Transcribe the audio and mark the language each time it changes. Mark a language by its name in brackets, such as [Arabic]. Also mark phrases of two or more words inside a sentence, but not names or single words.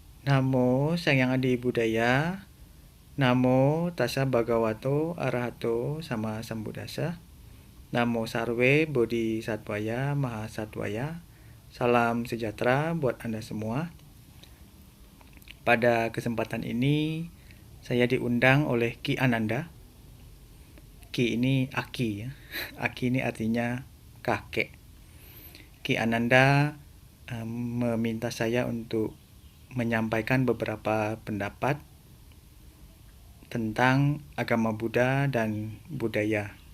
[Pali] Namo Sang Adi Budaya. Namo Tassa Bhagavato Arahato Sama Sambuddhassa. [Sanskrit] Namo Sarwe Bodhisattvaya Mahasattvaya. [Indonesian] Salam sejahtera buat Anda semua. Pada kesempatan ini saya diundang oleh Ki Ananda. Ki ini Aki ya. Aki ini artinya kakek. Ki Ananda meminta saya untuk menyampaikan beberapa pendapat tentang agama Buddha dan budaya.